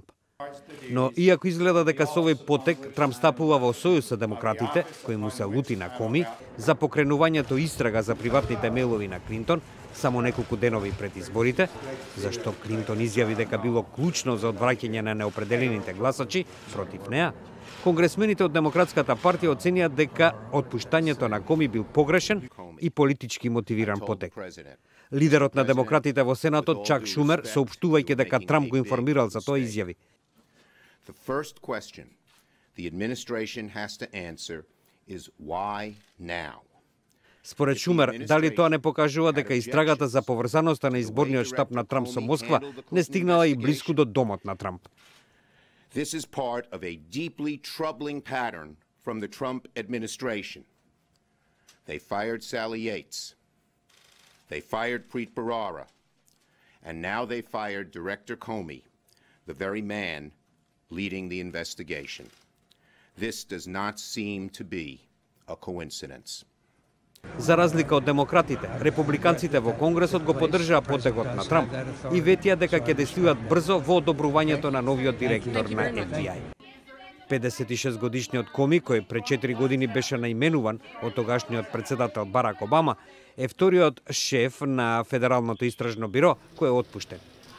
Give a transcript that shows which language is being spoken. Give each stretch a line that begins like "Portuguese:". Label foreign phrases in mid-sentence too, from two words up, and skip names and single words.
Macedonian: Но иако изгледа дека со овој потек Трамп стапува во сојуз со демократите, кои му се лути на Коми, за покренувањето истрага за приватните мејлови на Клинтон, само неколку денови пред изборите, зашто Клинтон изјави дека било клучно за одвраќање на неопределените гласачи против неа, конгресмените од Демократската партија оценија дека отпуштањето на Коми бил погрешен и политички мотивиран потек. Лидерот на демократите во Сенатот Чак Шумер, соопштувајќи дека Трамп го информирал за тоа, изјави:
English: The first question the administration has to answer is why now?
Macedonian: Според Шумер, дали тоа не покажува дека истрагата за поврзаноста на изборниот штаб на Трамп со Москва не стигнала и блиску до домот на Трамп.
English: This is part of a deeply troubling pattern from the Trump administration. They fired Sally Yates. They fired Preet Bharara. And now they fired Director Comey, the very man leading the investigation. This does not seem to be a coincidence.
Macedonian: За разлика од демократите, републиканците во Конгресот го поддржаа потегот на Трамп и ветија дека ќе действуваат брзо во одобрувањето на новиот директор на FBI. 56 годишниот Коми, кој пред 4 години беше наименуван од тогашниот председател Барак Обама, е вториот шеф на Федералното истражно биро кој е отпуштен.